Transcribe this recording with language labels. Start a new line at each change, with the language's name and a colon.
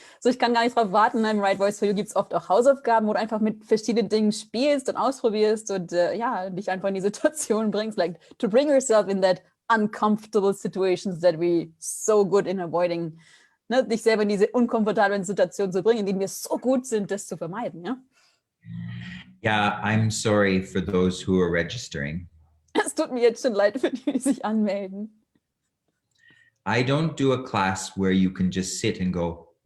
German: So, ich kann gar nicht drauf warten. In Right Voice for You gibt es oft auch Hausaufgaben, wo du einfach mit verschiedenen Dingen spielst und ausprobierst und ja, dich einfach in die Situation bringst,
English: like to bring yourself in that uncomfortable situations that we so good in avoiding,
German: ne, dich selber in diese unkomfortablen Situationen zu bringen, in denen wir so gut sind, das zu vermeiden, ja?
English: Yeah, I'm sorry for those who are registering.
German: Es tut mir jetzt schon leid für die, die sich anmelden.
English: I don't do a class where you can just sit and go,